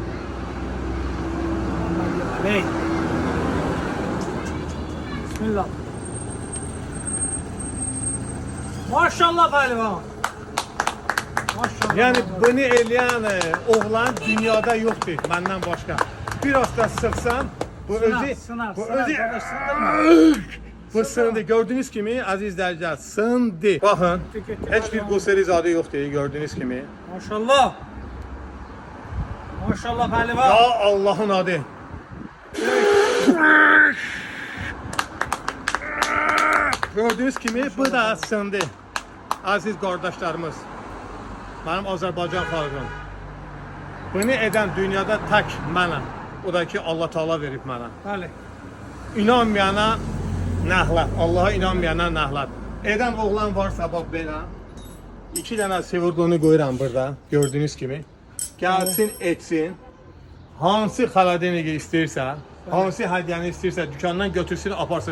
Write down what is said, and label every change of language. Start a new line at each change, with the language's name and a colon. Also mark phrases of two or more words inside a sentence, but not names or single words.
Azerbaijani: Hey. Bismillah. Maşallah pehlivan. Maşallah.
Turkish: Yani bunu eləyən oğlan dünyada yoktur benden başka.
Azerbaijani: Biraz da sıksan bu özü Sınar. bu özü Kardeş sındırma. bu sındı. Gördüğünüz kimi aziz izləyicilər sındı. Baxın, heç bir quseri zadı yoxdur gördüğünüz kimi. Maşallah. Maşallah pehlivan. Ya Allah'ın adı. Gördüğünüz kimi bu da sındı.
Turkish: Aziz kardeşlerimiz.
Azerbaijani: Benim Azerbaycan xalqım. Bunu eden dünyada tek mənəm. O da ki Allah Taala verib mənə. Bəli. İnanmayana nəhlət. Allah'a inanmayana nəhlət. Eden oğlan varsa bak belə. 2 dənə sevurdunu qoyuram burada. Gördüğünüz kimi. Gəlsin etsin. Hansı xaladenigi istəyirsə, hansı hədiyyəni istəyirsə dükkandan götürsün, aparsın.